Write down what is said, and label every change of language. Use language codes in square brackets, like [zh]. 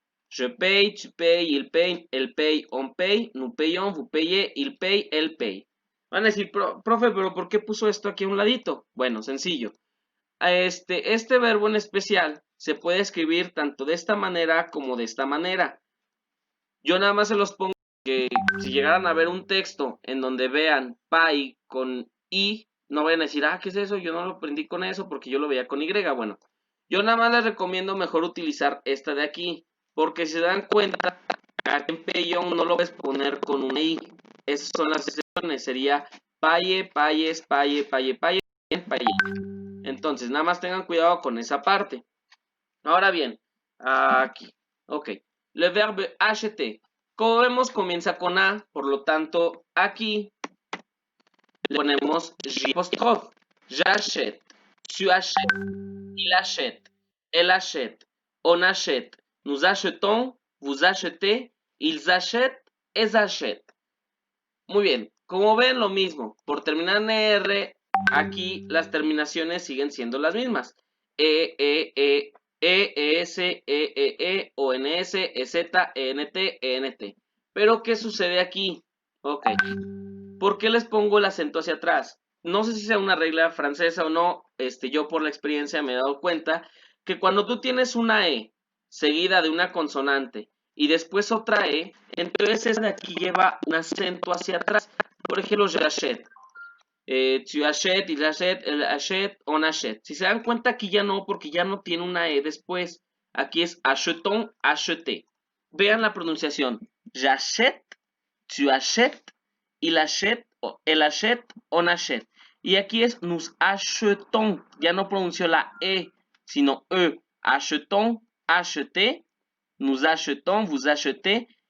[fr] Je paye, tu payes, el pay, on pay, nous payons, vous payez, il paye, elle paye. [es] Van a decir, profe, pero ¿por qué puso esto aquí a un ladito? Bueno, sencillo. Este verbo en especial se puede escribir tanto de esta manera como de esta manera. Yo nada más se los pongo que si llegaran a ver un texto en donde vean pay con i, no vayan a decir, ah, ¿qué es eso? Yo no lo aprendí con eso porque yo lo veía con y. Bueno, yo nada más les recomiendo mejor utilizar esta de aquí, porque si se dan cuenta, aquí en Payon no lo puedes poner con una i. Esas son las excepciones, sería paye, payes, paye, paye, paye, paye. Entonces, nada más tengan cuidado con esa parte. Ahora bien, aquí, ok. [fr] Le verbe acheter. [es] Como vemos, comienza con A, por lo tanto, aquí le ponemos j'apostrophe. [fr] J'achète, tu achètes, il achète, elle achète, on achète, nous achetons, vous achetez, ils achètent, elles achètent. [es] Muy bien, como ven lo mismo, por terminar en R, aquí las terminaciones siguen siendo las mismas. [fr] ES, ONS, EZ, ENT, ENT. [es] Pero, ¿qué sucede aquí? Ok. ¿Por qué les pongo el acento hacia atrás? No sé si sea una regla francesa o no, yo por la experiencia me he dado cuenta que cuando tú tienes una E seguida de una consonante y después otra E, entonces esa de aquí lleva un acento hacia atrás. Por ejemplo, [fr] j'achète. Tu achètes, il achète, elle achète, on achète. [es] Si se dan cuenta, aquí ya no, porque ya no tiene una E después. Aquí es [fr] achetons, acheter. [es] Vean la pronunciación. [fr] J'achète, tu achètes, il achète, elle achète, on achète. [es] Y aquí es nous achetons. Ya no pronunció la E, sino E. [fr] Achetons, acheter. Nous achetons, vous achetez.